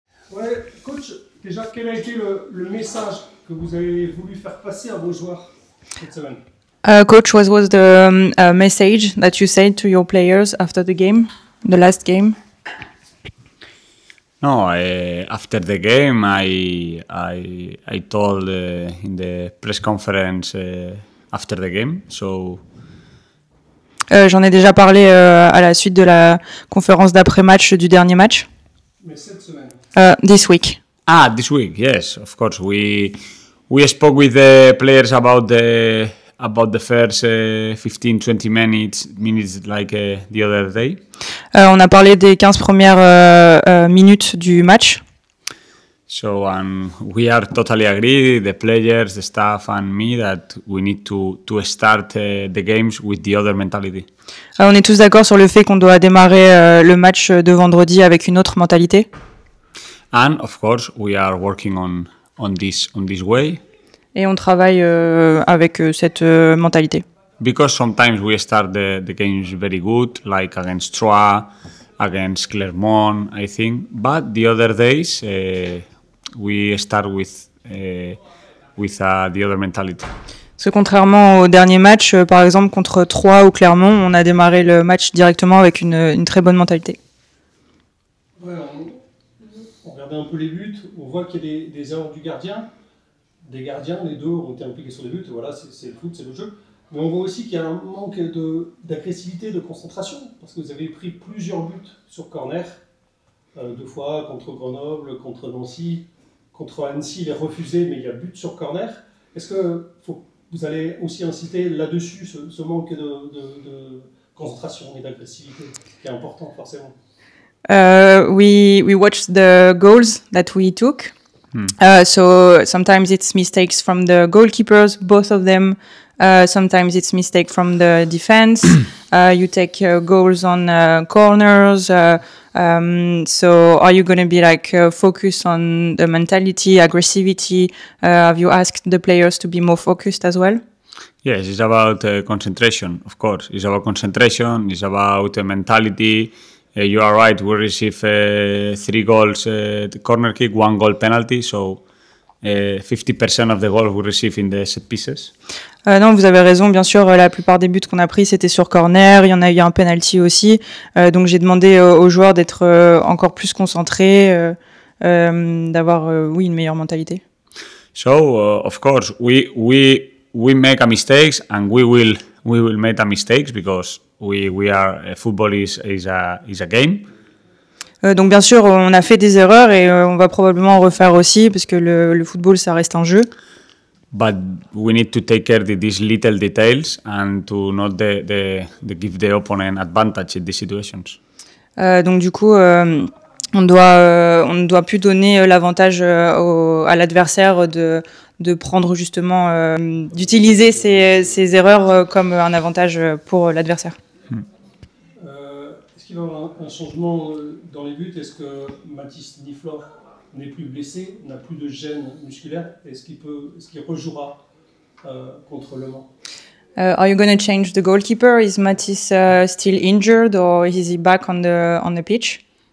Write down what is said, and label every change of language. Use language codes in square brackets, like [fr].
[fr] Ouais, coach, déjà, quel a été le message que vous avez voulu faire passer à vos joueurs cette semaine? [en] Coach, what was the message that you said to your players after the game, the last game? No, after the game, I told in the press conference after the game. So [fr] J'en ai déjà parlé à la suite de la conférence d'après-match du dernier match. Mais cette semaine. [en] This week. this week, yes, of course, we spoke with the players about the first 15-20 minutes like the other day. [fr] On a parlé des 15 premières minutes du match. [en] So we are totally agree, the players, the staff and me, that we need to start the games with the other mentality. [fr] On est tous d'accord sur le fait qu'on doit démarrer le match de vendredi avec une autre mentalité. [en] And of course, we are working on this way. [fr] Et on travaille avec cette mentalité. [en] Because sometimes we start the games very good, like against Troyes, against Clermont, I think. But the other days, we start with the other mentality. [fr] Parce que contrairement au dernier match, par exemple contre Troyes ou Clermont, on a démarré le match directement avec une très bonne mentalité. Ouais, on regardait un peu les buts, on voit qu'il y a des erreurs du gardien. Des gardiens, les deux ont été impliqués sur les buts, voilà, c'est le foot, c'est le jeu. Mais on voit aussi qu'il y a un manque d'agressivité, de concentration, parce que vous avez pris plusieurs buts sur corner, 2 fois contre Grenoble, contre Nancy, contre Annecy, il est refusé, mais il y a but sur corner. Est-ce que vous allez aussi inciter là-dessus ce manque de concentration et d'agressivité, qui est important forcément? [en] We watched the goals that we took. So sometimes it's mistakes from the goalkeepers, both of them. Sometimes it's mistake from the defense. You take goals on corners. So are you going to be focus on the mentality, aggressivity? Have you asked the players to be more focused as well? Yes, it's about concentration, of course. It's about concentration, it's about mentality. You are right, we receive 3 goals corner kick, 1 goal penalty, so 50% of the goals we receive in the set pieces. [fr] Non, vous avez raison, bien sûr, la plupart des buts qu'on a pris, c'était sur corner, il y en a eu un penalty aussi, donc j'ai demandé aux joueurs d'être encore plus concentrés, d'avoir, oui, une meilleure mentalité. [en] So, of course, we make a mistakes and we will make a mistakes because we are football is a game. [fr] Donc bien sûr, on a fait des erreurs et on va probablement en refaire aussi parce que le football, ça reste un jeu. [en] But we need to take care of these little details and to not give the opponent advantage in these situations. [fr] Donc du coup, on ne doit plus donner l'avantage à l'adversaire de prendre justement, d'utiliser ces erreurs comme un avantage pour l'adversaire. Est-ce qu'il va y avoir un changement dans les buts? Est-ce que Mathis Niflor n'est plus blessé, n'a plus de gêne musculaire? Est-ce qu'il rejouera contre Le Mans? [en] Are you going to change the goalkeeper? Is Mathis still injured or is he back on the pitch?